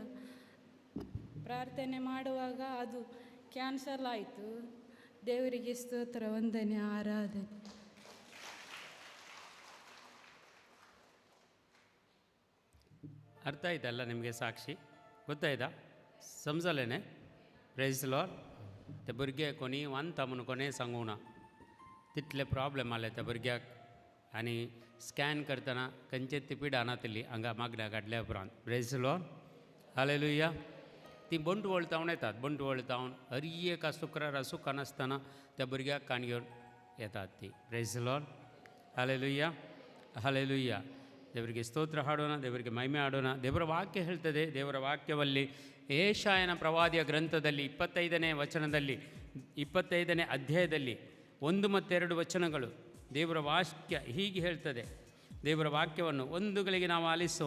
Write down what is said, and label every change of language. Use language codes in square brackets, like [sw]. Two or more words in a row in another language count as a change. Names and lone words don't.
[kn] ಪ್ರಾರ್ಥನೆ ಮಾಡುವಾಗ ಅದು ಕ್ಯಾನ್ಸಲ್ ಆಯಿತು. ದೇವರಿಗೆ ಸ್ತೋತ್ರ, ವಂದನೆ, ಆರಾಧನೆ. ಅರ್ಥ ಆಯ್ತಲ್ಲ ನಿಮಗೆ? ಸಾಕ್ಷಿ ಗೊತ್ತಾಯ್ತಾ? [kok] समजलेने? [en] praise Lord. [kok] ते भुरगे कोणी वानता म्हणून कोणें सांगूं ना. तितले प्रॉब्लेम आले त्या भुरग्याक. आनी स्कॅन करतना खंयचे ती पिडा नातली हांगा मागण्या काडल्या उपरांत. [en] praise Lord. [kok] हालेलुया. ती बंट वळतावन येतात. बंट वळतावन हर एका शुक्रारा सुखान आसतना त्या भुरग्याक काण घेवन येतात ती. [en] praise Lord. [kok] हालेलुया. हालेलुया. [kn] ದೇವರಿಗೆ ಸ್ತೋತ್ರ ಹಾಡೋಣ, ದೇವರಿಗೆ ಮಹಿಮೆ ಹಾಡೋಣ. ದೇವರ ವಾಕ್ಯ ಹೇಳ್ತದೆ, ದೇವರ ವಾಕ್ಯವಲ್ಲಿ ಯೆಶಾಯನ ಪ್ರವಾದಿಯ ಗ್ರಂಥದಲ್ಲಿ 25ನೇ ವಚನದಲ್ಲಿ 25ನೇ ಅಧ್ಯಾಯದಲ್ಲಿ 1 ಮತ್ತು 2 ವಚನಗಳು ದೇವರ ವಾಕ್ಯ ಹೀಗೆ ಹೇಳ್ತದೆ. ದೇವರ ವಾಕ್ಯವನ್ನು ಒಂದುಗಳಿಗೆ ನಾವು ಆಲಿಸೋಣ.